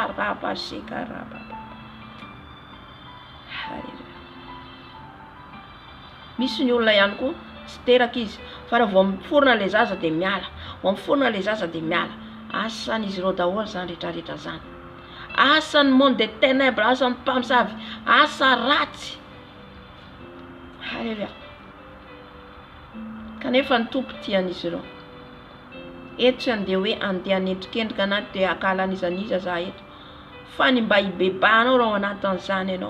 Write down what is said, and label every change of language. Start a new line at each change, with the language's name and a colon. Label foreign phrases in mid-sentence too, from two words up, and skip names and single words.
Malagasy: Misy ny olona ihany koa tsy teraka izy, fa raha vao miforona le zaza dia miala, vao miforona le zaza dia miala. Asan'izy ireo daholo zany rehetrarehetra zany.
French: Asan'ny monde des ténèbres,
Malagasy: asan'ny mpamosavy, asa ratsy. Halleluja. Kanefa ny tompo tian'izy ireo. Eto tsy andeha hoe andeha hanendrikendrika na dia akalan'izaniza za eto, fa ny mba hibebahanao raha ao anatin'izany ianao.